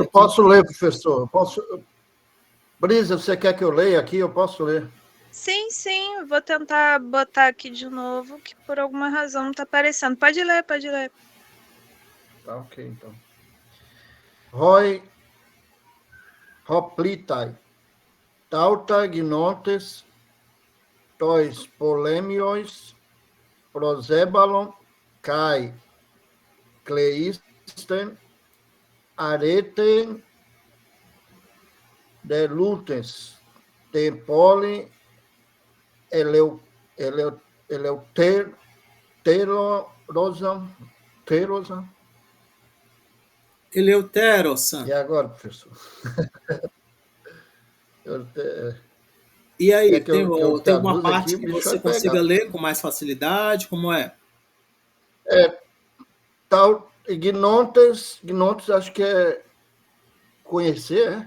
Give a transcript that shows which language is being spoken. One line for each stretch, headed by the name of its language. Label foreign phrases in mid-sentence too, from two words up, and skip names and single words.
Portuguese: Eu posso ler, professor. Brisa, você quer que eu leia aqui? Eu posso ler. Sim, vou tentar botar aqui de novo, que por alguma razão não está aparecendo. Pode ler. Tá, ok, então.
Greek: Οἱ ὁπλῖται ταῦτα γνόντες τοῖς πολεμίοις προσέβαλον καὶ κλείστην ἀρετὴν δηλοῦντες τὴν πόλιν ἐλευθέρωσαν.
Portuguese: Eleuterosa. E agora, professor? E aí, que eu tem alguma traduzo parte aqui, que o bicho você vai consiga pegar. ler com mais facilidade? Como é? Tal, gnontes, acho que é conhecer, né?